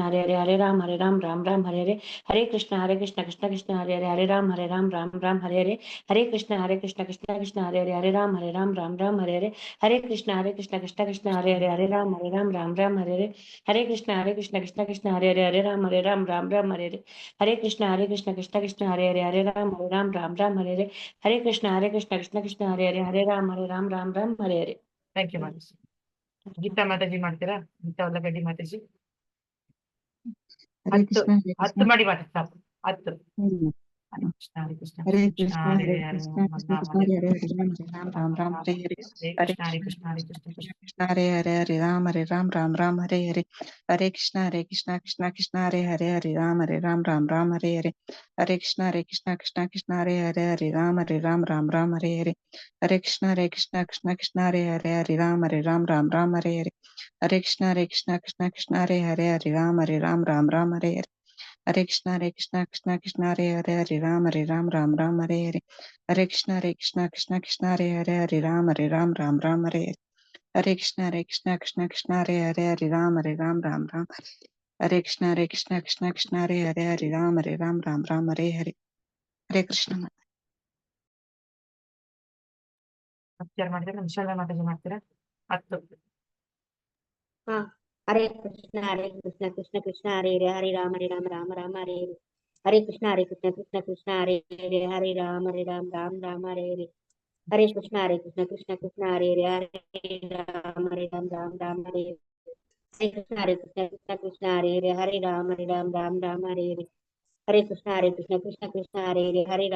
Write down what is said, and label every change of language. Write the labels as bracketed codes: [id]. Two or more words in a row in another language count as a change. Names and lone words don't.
[sa] हरे राम राम हरे कृष्ण कृष्ण कृष्ण हरे राम राम हरे कृष्ण कृष्ण कृष्ण हरे राम राम हरे कृष्ण कृष्ण कृष्ण हरे राम राम हरे कृष्ण कृष्ण कृष्ण हरे राम राम हरे कृष्ण कृष्ण कृष्ण हरे राम हरे कृष्ण कृष्ण कृष्ण हरे राम हरे [en] thank you [kn] ಮಾತಾಜಿ. ಗೀತಾ ಮಾತಾಜಿ ಮಾಡ್ತೀರಾ? ಗೀತಾ ಉಳ್ಳಗಡ್ಡಿ ಮಾತಾಜಿ. [sa] ಹರೇ [kn] 10 [sa] ಕೃಷ್ಣ ಹರೇ ಕೃಷ್ಣ [kn] 10 ಮಾಡಿ ಮಾತಾಜಿ ಸಾಕು. 10. ಹ್ಮ್. [sa] ಹರೇ ಕೃಷ್ಣ ಕೃಷ್ಣ ಹರೇ ಕೃಷ್ಣ ಕೃಷ್ಣ ಹರೇ ಹರೇ ಹರೇ ಕೃಷ್ಣ ರಾಮ ಕೃಷ್ಣ ರಾಮ ಕೃಷ್ಣ ಹರೇ ಹರೇ ಹರೇ ಹರೇ ರಾಮ ರಾಮ ಹರೇ ಹರೇ ಹರೇ ಹರೇ ಕೃಷ್ಣ ಹರೇ ಕೃಷ್ಣ ಕೃಷ್ಣ ಕೃಷ್ಣ ಕೃಷ್ಣ ಕೃಷ್ಣ ಹರೇ ಹರೇ ರಾಮ ಹರೇ ಹರೇ ಹರೇ ಕೃಷ್ಣ ಕೃಷ್ಣ ಕೃಷ್ಣ ಹರೇ ಹರೇ ರಾಮ ಹರೇ ಹರೇ ಹರೇ ಕೃಷ್ಣ ಕೃಷ್ಣ ಕೃಷ್ಣ ಹರೇ ರಾಮ ಹರೇ ಹರೇ ಹರೇ ಕೃಷ್ಣ ಕೃಷ್ಣ ಕೃಷ್ಣ ಹರೇ ರಾಮ ಹರೇ ಹರೇ ಹರೇ ಕೃಷ್ಣ ಕೃಷ್ಣ ಕೃಷ್ಣ ಹರೇ ರಾಮ ಹರೇ ಹರೇ हरे कृष्ण कृष्ण कृष्ण हरे राम राम हरे हरे हरे कृष्ण कृष्ण कृष्ण हरे राम राम हरे हरे कृष्ण कृष्ण कृष्ण हरे राम राम हरे कृष्ण कृष्ण कृष्ण हरे राम राम हरे हरे हरे कृष्ण [kn] ನಮಸ್ಕಾರ ಮಾಡಿದ್ರೆ ವಿಶಾಲ ಮಾತಾಜಿ ಮಾಡ್ತೀರಾ? 10. [sa] हाँ हरे कृष्ण कृष्ण हरे राम राम हरे कृष्ण कृष्ण कृष्ण हरे राम हरे कृष्ण कृष्ण हरे राम हरे कृष्ण कृष्ण हरे राम हरे कृष्ण कृष्ण हरे